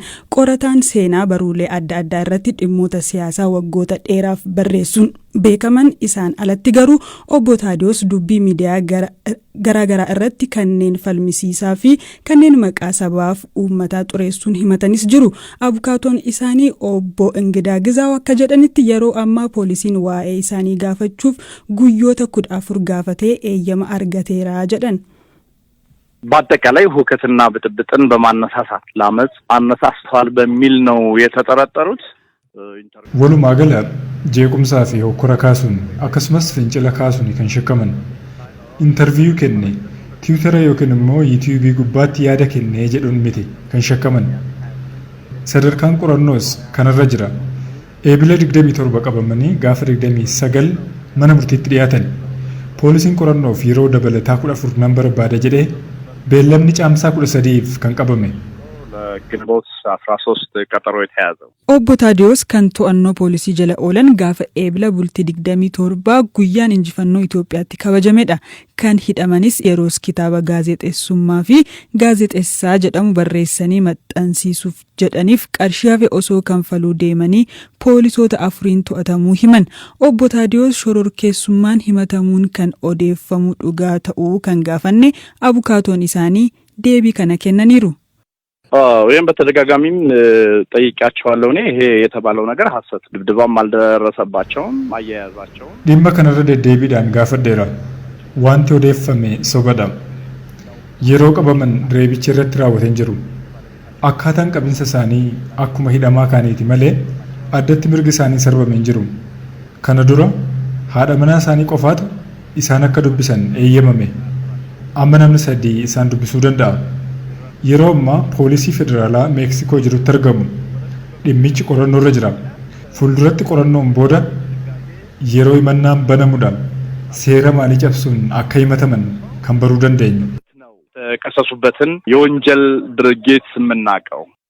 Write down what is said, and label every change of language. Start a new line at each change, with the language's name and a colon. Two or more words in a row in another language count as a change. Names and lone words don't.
Oromo: Qorataan seenaa baruulee adda addaa irratti dhimmoota siyaasaa waggoota dheeraaf barreessuun beekaman isaan alatti garuu obbo Taadiyoos dubbii miidiyaa garaagaraa irratti kanneen falmisiisaa fi kanneen maqaa sabaaf uummataa xureessuun himatanis jiru. Abukaatoon isaanii obbo Ingidaa Gizaaw akka jedhanitti yeroo ammaa poolisiin waa'ee isaanii gaafachuuf guyyoota 14 gaafatee eeyyama argateera jedhan.
Amharic: በአጠቃላይ ሁከትና ብጥብጥን በማነሳሳት ለአመጽ አነሳስተዋል በሚል ነው የተጠረጠሩት።
Oromo: walumaa gala jeequmsaa fi hokkora kaasuun akkasumas fincila kaasuun kan shakkaman interviyuu kenne tiwutara yookiin immoo yuutuubii gubbaatti yaada kennee jedhuun miti kan shakkaman. Sadarkaan qorannoos kanarra jira. Eebila 27 qabamanii gaafa 29 mana murtiitti dhiyaatan. Poolisiin qorannoof yeroo dabalataa 14 nan barbaada jedhee beellamni caamsaa 13 kan qabame.
Amharic: ግንቦት 13 ቀጠሮ የተያዘው
Oromo: obbo Taadiyoos kan to'annoo poolisii jala oolan gaafa eebila bultii 27 guyyaan injifannoo Itoophiyaatti kabajamedha. Kan hidhamanis yeroos kitaaba gaazexeessummaa fi gaazexeessaa jedhamu barreessanii maxxansiisuuf jedhaniif qarshii hafe osoo kanfaluu deemanii poolisoota 4 to'atamuu himan. Obbo Taadiyoos shororkeessummaan himatamuun kan odeeffamu dhugaa ta'uu kan gaafanne abukaatoon isaanii deebii kana kennaniiru.
Amharic: ወይም በተደጋጋሚም ጠይቃቸዋለሁ እኔ ይሄ የተባለው ነገር ሐሰት ድብድባም አልደረሰባቸውም አያያዛቸው
Oromo: dhimma kanarra deddeebiidhaan gaafadheera wanti odeeffame sobadha yeroo qabaman reebichi irratti raawwatan jiru akkaataan qabinsa isaanii akkuma hidhamaa kaaniiti malee addatti mirgi isaanii sarbameen jiru kana dura haadha manaa isaanii qofaatu isaan akka dubbisan eeyyamame amma namni 3 isaan dubbisuu danda'a. yeroo ammaa poolisii federaalaa meeksikoo jirutti argamu dhimmichi qorannoo irra jira. Fuulduratti qorannoon booda yeroo himannaan banamuudhaan seera maalii cabsuun akka himataman kan baruu dandeenyu.
Amharic: የተከሰሱበትን የወንጀል ድርጊት የምናውቀው